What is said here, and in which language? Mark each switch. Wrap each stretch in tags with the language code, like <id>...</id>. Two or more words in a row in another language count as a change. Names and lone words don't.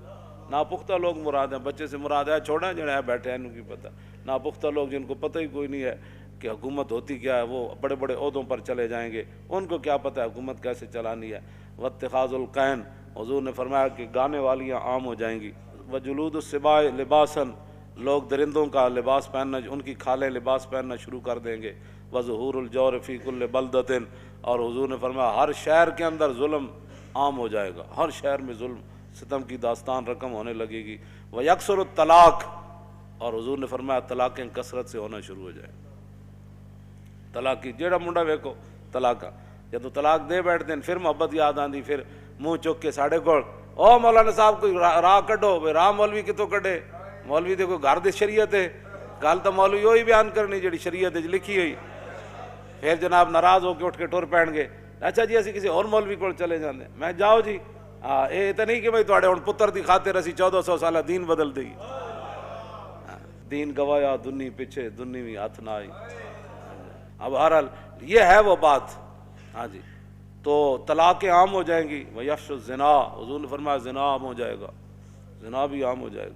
<ur>ناپختہ لوگ مراد ہیں، بچے سے مراد ہے چھوڑیں جڑے ہیں بیٹھے ہیں ان کی پتہ۔ ناپختہ لوگ جن کو پتہ ہی کوئی نہیں ہے کہ حکومت ہوتی کیا ہے، وہ بڑے بڑے عہدوں پر چلے جائیں گے، ان کو کیا پتہ ہے حکومت کیسے چلانی ہے۔</ur> <ar>واتخاذ القین،</ar> <ur>حضور نے فرمایا کہ گانے والیاں عام ہو جائیں گی۔</ur> <ar>وجلود السباع لباسا،</ar> <ur>لوگ درندوں کا لباس پہننا، ان کی کھالیں لباس پہننا شروع کر دیں گے۔</ur> <ar>وظہور الجور فی کل بلدۃ،</ar> <ur>اور حضور نے فرمایا ہر شہر کے اندر ظلم عام ہو جائے گا، ہر شہر میں ظلم ستم کی داستان رقم ہونے لگے گی۔</ur> <ar>ویکثر الطلاق،</ar> <ur>اور حضور نے فرمایا طلاقیں کثرت سے ہونا شروع ہو جائیں۔</ur> <pa>طلاق کی جیڑا منڈا ویکو طلاق، یا تو طلاق دے بیٹھتے ہیں پھر محبت یاد آندی، پھر منہ چک کے ساڑھے کو او مولانا صاحب کوئی راہ کڈو، راہ مولوی کتوں کڈے؟ مولوی دے کوئی گھر دی شریعت ہے، گل تو مولوی وہی بیان کرنی جڑی شریعت وچ لکھی ہوئی۔ پھر جناب ناراض ہو کے اٹھ کے ٹر پین گے، اچھا جی اسی کسی اور مولوی کو چلے جاندے، میں جاؤ جی یہ تو نہیں کہ بھائی تواڈے ہن پتر دی خاطر اسی 1400 سالہ دین بدل دئی۔ دین گوایا دنی پیچھے، دنی بھی ہاتھ نہ آئی۔</pa> <ur>اب بہرحال یہ ہے وہ بات۔ ہاں جی، تو طلاقیں عام ہو جائیں گی.</ur> <ar>ویفش الزنا،</ar> <ur>حضور نے فرمایا زنا عام ہو جائے گا،</ur> <ar>زنا بھی عام ہو جائے گا.</ar>